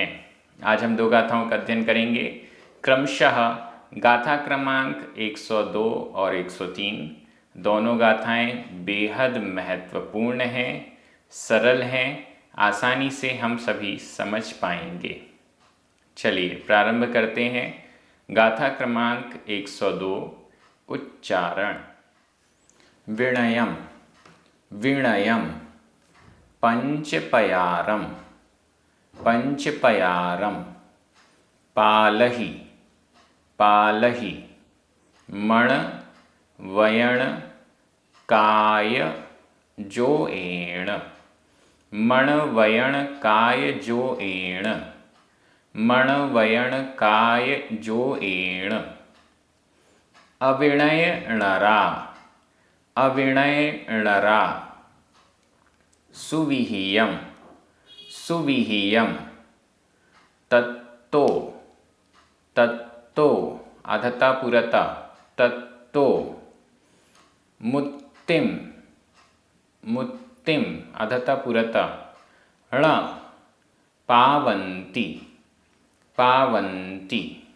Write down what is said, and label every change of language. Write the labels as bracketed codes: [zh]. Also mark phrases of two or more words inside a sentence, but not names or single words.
[hi] आज हम 2 गाथाओं का अध्ययन करेंगे। क्रमशः गाथा क्रमांक 102 और 103 दोनों गाथाएं बेहद महत्वपूर्ण हैं, सरल हैं, आसानी से हम सभी समझ पाएंगे। चलिए प्रारंभ करते हैं। गाथा क्रमांक 102 उच्चारण। [pra] विणयम विणयम पंचपयारम पंचपयारम पालहि पालहि मण वयण काय जो एण मण वयण काय जो एण मण वयण काय जो एण। अविणय णरा अविणय णरा सुविहियम सुविहियम तत्तो तत्तो अधता पुरता तत्तो मुत्तिम मुत्तिम अधता पुरता ण पावन्ति पावन्ति।